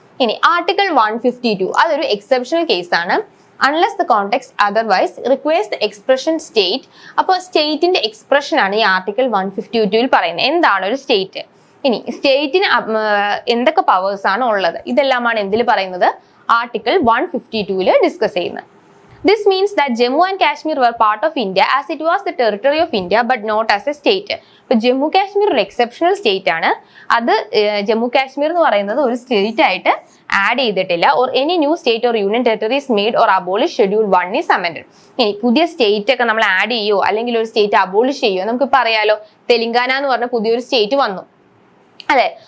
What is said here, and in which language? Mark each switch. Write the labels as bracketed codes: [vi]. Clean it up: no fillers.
[ml] ഇനി ആർട്ടിക്കിൾ 152 അതൊരു എക്സെപ്ഷണൽ കേസാണ്. [en] unless the context otherwise requires the expression state. [ml] അപ്പോൾ സ്റ്റേറ്റിന്റെ എക്സ്പ്രഷൻ ആണ് ഈ ആർട്ടിക്കിൾ 152 പറയുന്നത്. എന്താണ് ഒരു സ്റ്റേറ്റ്, ഇനി സ്റ്റേറ്റിന് എന്തൊക്കെ പവേഴ്സ് ആണ് ഉള്ളത്, ഇതെല്ലാമാണ് എന്തിൽ പറയുന്നത്, ആർട്ടിക്കിൾ 152 ഡിസ്കസ് ചെയ്യുന്നത്. [en] This means that Jammu and Kashmir were part of India as it was the territory of India but not as a state. [ml] ഇപ്പൊ ജമ്മു കാശ്മീർ ഒരു എക്സെപ്ഷണൽ സ്റ്റേറ്റ് ആണ്. അത് ജമ്മു കാശ്മീർ എന്ന് പറയുന്നത് ഒരു സ്റ്റേറ്റ് ആയിട്ട് ആഡ് ചെയ്തിട്ടില്ല. [en] Or any new state or union territories made or abolish schedule 1 is amended. [ml] ഇനി പുതിയ സ്റ്റേറ്റ് ഒക്കെ നമ്മൾ ആഡ് ചെയ്യോ അല്ലെങ്കിൽ ഒരു സ്റ്റേറ്റ് അബോളിഷ് ചെയ്യോ, നമുക്കിപ്പോൾ അറിയാലോ തെലങ്കാന എന്ന് പറഞ്ഞ പുതിയൊരു സ്റ്റേറ്റ് വന്നു, അതെ.